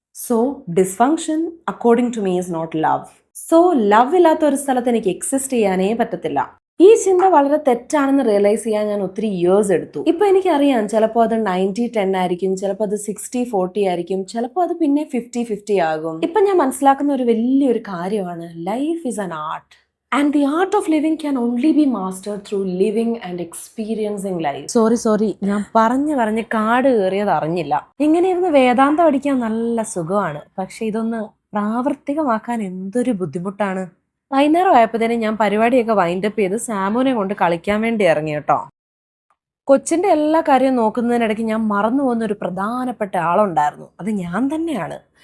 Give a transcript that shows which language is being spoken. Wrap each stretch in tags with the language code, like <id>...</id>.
<en>So dysfunction according to me is not love. So love</en> <ml>ഇല്ലാത്ത ഒരു സ്ഥലത്ത് എനിക്ക് എക്സിസ്റ്റ് ചെയ്യാനേ പറ്റത്തില്ല. ഈ ചിന്ത വളരെ തെറ്റാണെന്ന് റിയലൈസ് ചെയ്യാൻ ഞാൻ ഒത്തിരി ഇയേഴ്സ് എടുത്തു. ഇപ്പൊ എനിക്കറിയാം, ചിലപ്പോൾ അത് 90-10 ആയിരിക്കും, ചിലപ്പോൾ അത് 60-40 ആയിരിക്കും, ചിലപ്പോൾ അത് പിന്നെ 50-50 ആകും. ഇപ്പൊ ഞാൻ മനസ്സിലാക്കുന്ന ഒരു വലിയൊരു കാര്യമാണ്,</ml> <en>Life is an art. And the art of living can only be mastered through living and experiencing life.</en> <ml>Sorry ഞാൻ പറഞ്ഞ് കാട് കയറിയത് അറിഞ്ഞില്ല. ഇങ്ങനെ ഇരുന്ന് വേദാന്തം അടിക്കാൻ നല്ല സുഖമാണ്, പക്ഷെ ഇതൊന്ന് പ്രാവർത്തികമാക്കാൻ എന്തൊരു ബുദ്ധിമുട്ടാണ്. വൈകുന്നേരം ആയപ്പോഴത്തേനും ഞാൻ പരിപാടിയൊക്കെ വൈൻഡപ്പ് ചെയ്ത് സാമുനെ കൊണ്ട് കളിക്കാൻ വേണ്ടി ഇറങ്ങി കേട്ടോ. കൊച്ചിന്റെ എല്ലാ കാര്യവും നോക്കുന്നതിനിടയ്ക്ക് ഞാൻ മറന്നു പോകുന്ന ഒരു പ്രധാനപ്പെട്ട ആളുണ്ടായിരുന്നു, അത് ഞാൻ തന്നെയാണ്.</ml>